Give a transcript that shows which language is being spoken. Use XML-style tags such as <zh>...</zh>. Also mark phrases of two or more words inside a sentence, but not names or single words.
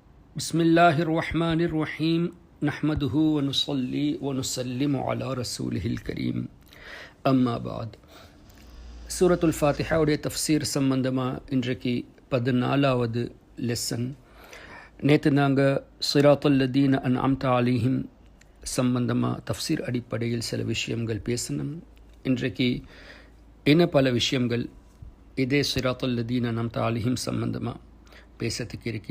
<ar>بسم الله الرحمن الرحيم نحمده ونصلي ونسلم على رسوله الكريم أما بعد</ar> <ta>சூரத்துல் ஃபாத்திஹாவுடைய தஃப்சீர் சம்பந்தமாக இன்றைக்கு 14வது லெசன். நேற்று நாங்கள்</ta> <ar>صراط الذين أنعمت عليهم</ar> <ta>சம்பந்தமாக தஃப்சீர் அடிப்படையில் சில விஷயங்கள் பேசணும். இன்றைக்கு இன்னும் பல விஷயங்கள் இதே</ta> <ar>صراط الذين أنعمت عليهم</ar> <ta>சம்பந்தமாக பேசுறதுக்கு இருக்கு.</ta>